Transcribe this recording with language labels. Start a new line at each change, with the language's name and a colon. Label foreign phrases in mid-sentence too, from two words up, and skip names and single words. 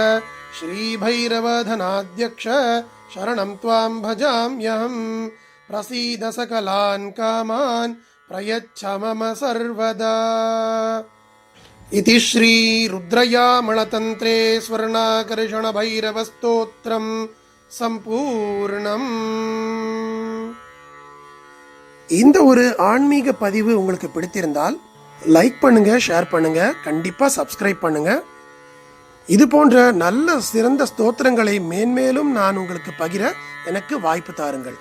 Sanskrit: श्रीभैरवधनाध्यक्ष शरणं त्वां भजाम्यहं. प्रसीद सकलान् कामान् प्रयच्छ मम सर्वदा. इति श्री रुद्रयामलतन्त्रे स्वर्णाकर्षण भैरवस्तोत्रं சம்பூர்ணம்.
Tamil: இந்த ஒரு ஆன்மீக பதிவு உங்களுக்கு பிடித்திருந்தால் லைக் பண்ணுங்க, ஷேர் பண்ணுங்க, கண்டிப்பா சப்ஸ்கிரைப் பண்ணுங்க. இது போன்ற நல்ல சிறந்த ஸ்தோத்திரங்களை மேன்மேலும் நான் உங்களுக்கு பகிர எனக்கு வாய்ப்பு தாருங்கள்.